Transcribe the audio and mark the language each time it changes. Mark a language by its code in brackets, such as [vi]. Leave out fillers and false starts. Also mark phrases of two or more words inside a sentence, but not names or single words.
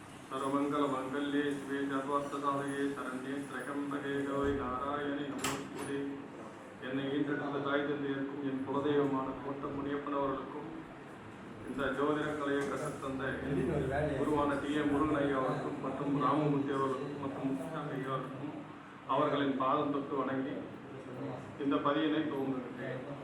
[sa] सर्वमंगल मंगल्ये शिवे सर्वार्थसाधके शरण्ये त्र्यंबके गौरी नारायणि நமோஸ்துதே. [ta] என்னை ஈன்றெடுத்த தாய் தந்தையருக்கும் என் குலதெய்வமான கோட்ட முனியப்பன் அவர்களுக்கும் இந்த ஜோதிட கலையை கற்றுத்தந்த குருவான டி.ஏ. முருகன் ஐயா அவர்களுக்கும் மற்றும் ராமமூர்த்தி அவர்களுக்கும் மற்றும் ஐயா அவர்களுக்கும் அவர்களின் பாதம் தொட்டு வணங்கி இந்த பதியினை துவங்குகிறேன்.